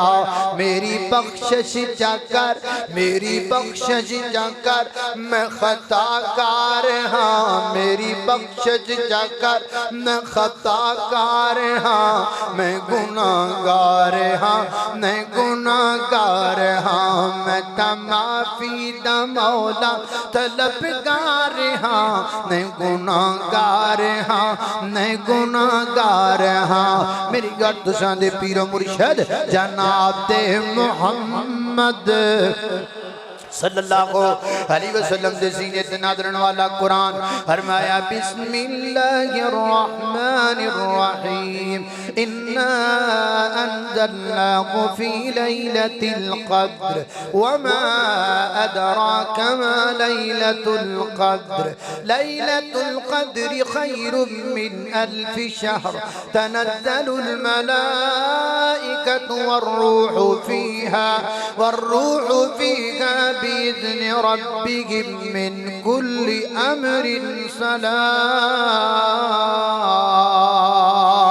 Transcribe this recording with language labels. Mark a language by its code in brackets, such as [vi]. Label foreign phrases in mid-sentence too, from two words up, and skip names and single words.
[pa] میری بخشش جاکر میری بخشش جاکر میں خطاکار ہاں، میری بخشش جاکر میں خطاکار ہاں، میں گناہگار ہاں، میں گناہگار ہاں. میں تمافی دا مولا طلبگار ہاں، میں گناہگار ہاں، میں گناہگار ہاں. میری گردشاں دے پیرو مرشد جناب دے محمد [ar] صلى الله عليه وسلم [pa] دے سینے تے نادرن والا قرآن فرمایا [ar] بسم الله الرحمن الرحيم إنا أنزلناه في ليلة القدر وما أدراك ما ليلة القدر ليلة القدر خير من ألف شهر تنزل الملائكة والروح فيها بإذن ربهم من كل أمر سلام